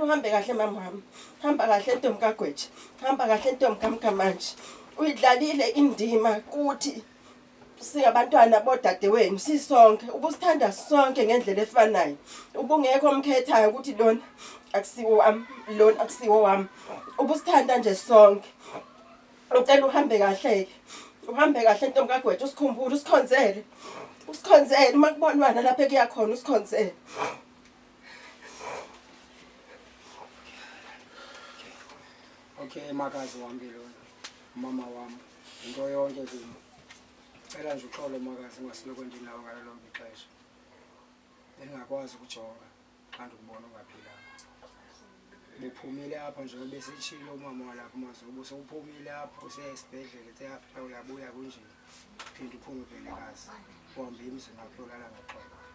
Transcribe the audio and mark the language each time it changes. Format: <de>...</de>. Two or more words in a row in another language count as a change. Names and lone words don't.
<zu>uhambe kahle mama wami hamba kahle Ntombi kaGwetshe hamba kahle Ntombi kaMkhamanje uyidlalile indima kuthi singabantwana bodadewenu sisonke ubusithanda sonke ngendlela efanayo ubungekho omkhethayo ukuthi lona akusiwo wami lona akusiwo wami ubusithanda nje sonke ngicela uhambe kahle Ntombi kaGwetshe usikhumbule usikhonzele uma kubonwana lapha ekuyakhona usikhonzele</zu> <xh>okay Makazi wami lona mama wami into yonke kimi cela nje uxolo Makazi ngasiloko ndinawo ngalo lonke ixesha bengakwazi ukujonga xa ndikubona ungaphilanga buphumile apha nje besitshilo umama walapha mazobo sowuphumile apha usiya esibhedlele ethe after uyabuya kunje phinde uphume Bhelekazi uhambe emzini wakho olala ngakhona</xh>